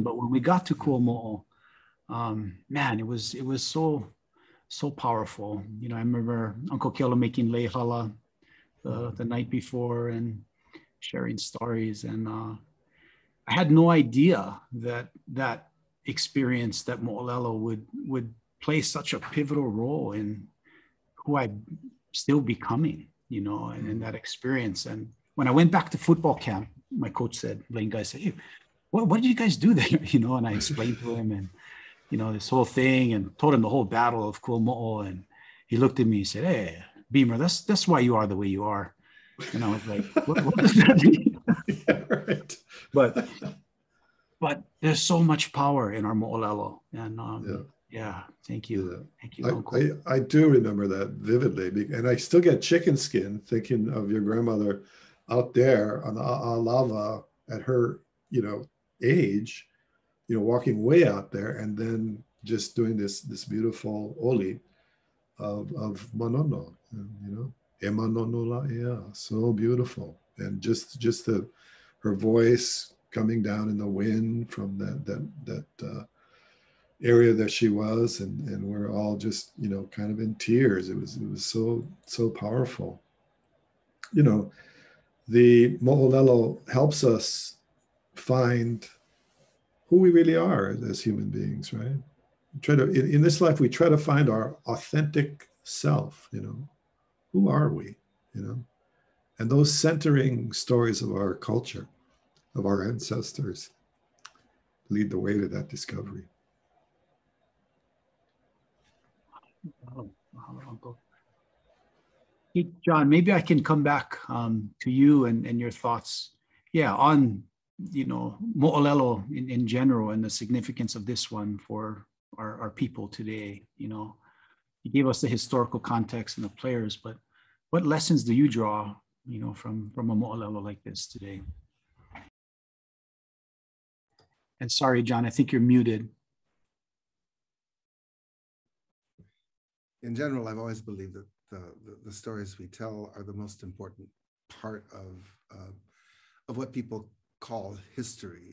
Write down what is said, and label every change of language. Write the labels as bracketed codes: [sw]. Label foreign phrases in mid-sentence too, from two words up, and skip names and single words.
[en] But when we got to Kuamoʻo, man, it was so powerful. I remember Uncle Keola making lehala the night before and sharing stories. And I had no idea that experience, that moʻolelo would play such a pivotal role in who I'm still becoming, and in that experience. And when I went back to football camp, my coach said, Blaine guy said, hey, what did you guys do there? And I explained to him and, this whole thing, and told him the whole battle of Kuamoʻo. And he looked at me and said, hey, Beamer, that's why you are the way you are. And I was like, what does that mean? Yeah, right. But there's so much power in our moʻolelo. And yeah, thank you. Yeah. Thank you, Uncle. I do remember that vividly. And I still get chicken skin thinking of your grandmother out there on the ʻālava at her, age, walking way out there, and then just doing this beautiful oli of manono, [haw] e manono la'ea, [en] so beautiful. And just her voice coming down in the wind from that area that she was, and we're all just kind of in tears. It was so powerful. The moʻolelo helps us find who we really are as human beings, right? In this life, we try to find our authentic self. Who are we? And those centering stories of our culture, of our ancestors, lead the way to that discovery. Uncle. Hey, John, maybe I can come back to you and your thoughts, on moʻolelo in general, and the significance of this one for our people today. You gave us the historical context and the players, but what lessons do you draw, from a moʻolelo like this today? And sorry, John, I think you're muted. In general, I've always believed that the stories we tell are the most important part of what people call history.